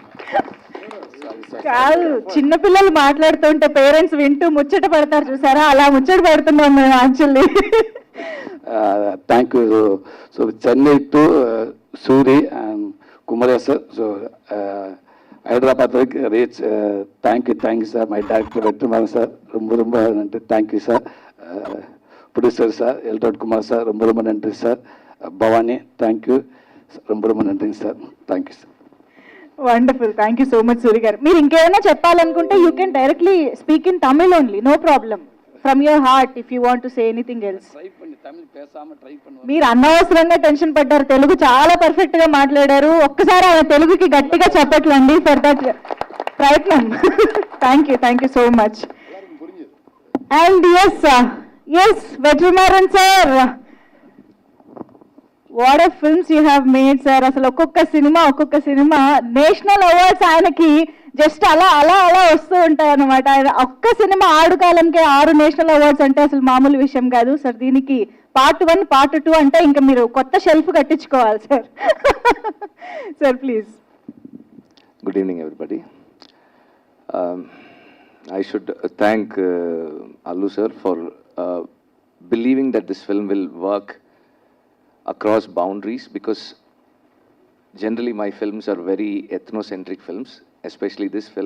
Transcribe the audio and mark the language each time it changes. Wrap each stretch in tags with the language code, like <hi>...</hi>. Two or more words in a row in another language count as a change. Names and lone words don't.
<te>కాదు, చిన్నపిల్లలు మాట్లాడుతుంటే పేరెంట్స్ వింటూ ముచ్చట పడతారు చూసారా, అలా ముచ్చట పడుతున్నాం మేము యాక్చువల్లీ.</te> <en>Thank you. So Chennai to Suri and Kumar sir.</en> <te>సో హైదరాబాద్ వరకు రీచ్.</te> <en>thank you sir. My director Vetri Maaran sir,</en> <ta>ரொம்ப நன்றி.</ta> <en>Thank you sir. Producer sir Eltod Kumar sir,</en> <ta>ரொம்ப நன்றி సార్.</ta> <en>Bhavani, thank you,</en> <ta>ரொம்ப நன்றி సార్.</ta> <en>thank you sir.</en> <te>వండర్ఫుల్.</te> <en>thank you so much</en> <te>సూరి గారు. మీరు ఇంకేమైనా చెప్పాలనుకుంటే</te> <en>you can directly speak in Tamil only, no problem. From your heart if you want to say anything else.</en> <te>మీరు అనవసరంగా టెన్షన్ పడ్డారు, తెలుగు చాలా పర్ఫెక్ట్ గా మాట్లాడారు. ఒక్కసారి ఆయన తెలుగుకి గట్టిగా చెప్పట్లండి</te> <en>for that</en> <te>ప్రయత్నం.</te> <en>Thank you so much. And S Vetri Maaran sir, What of films you have made sir.</en> <te>అసలు ఒక్కొక్క సినిమా</te> <en>national awards</en> <te>ఆయనకి జస్ట్ అలా అలా అలా వస్తూ ఉంటాయి అన్నమాట. ఆయన ఒక్క సినిమా ఆడుకాలంకే 6</te> <en>national awards</en> <te>అంటే అసలు మామూలు విషయం కాదు సార్. దీనికి</te> <en>part 1 part 2</en> <te>అంటే ఇంకా మీరు కొత్త షెల్ఫ్ కట్టించుకోవాలి సార్.</te> <en>Sir please. Good evening, everybody. I should thank Allu sir for believing that this film will work across boundaries, because generally my films are very ethnocentric films, especially this film.</en>